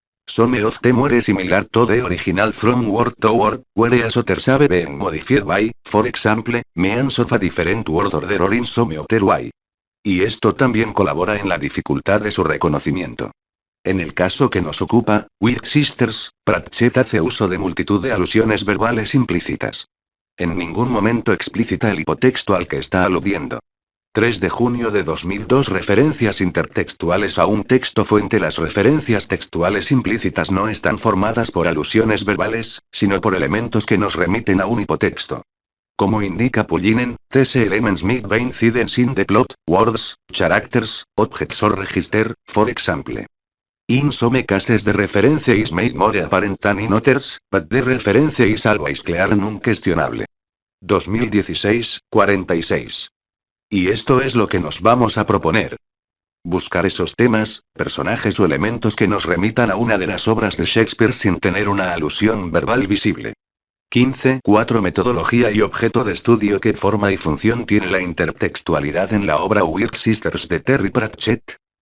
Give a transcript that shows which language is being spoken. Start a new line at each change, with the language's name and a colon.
English: Some of them were similar to the original from word to word, whereas others have been modified by, for example, means of a different word order or in some other way.
Spanish: Y esto también colabora en la dificultad de su reconocimiento. En el caso que nos ocupa, Weird Sisters, Pratchett hace uso de multitud de alusiones verbales implícitas. En ningún momento explícita el hipotexto al que está aludiendo. 3 de junio de 2002. Referencias intertextuales a un texto fuente. Las referencias textuales implícitas no están formadas por alusiones verbales, sino por elementos que nos remiten a un hipotexto. Como indica
English: Pullinen, these elements may be incidents in the plot, words, characters, objects or register, for example. In some cases the reference is made more apparent than in others, but the reference is always clear and unquestionable. 2016, 46.
Spanish: Y esto es lo que nos vamos a proponer. Buscar esos temas, personajes o elementos que nos remitan a una de las obras de Shakespeare sin tener una alusión verbal visible. 15. 4. Metodología y objeto de estudio. ¿Qué forma y función tiene la intertextualidad en la obra Weird Sisters de Terry Pratchett?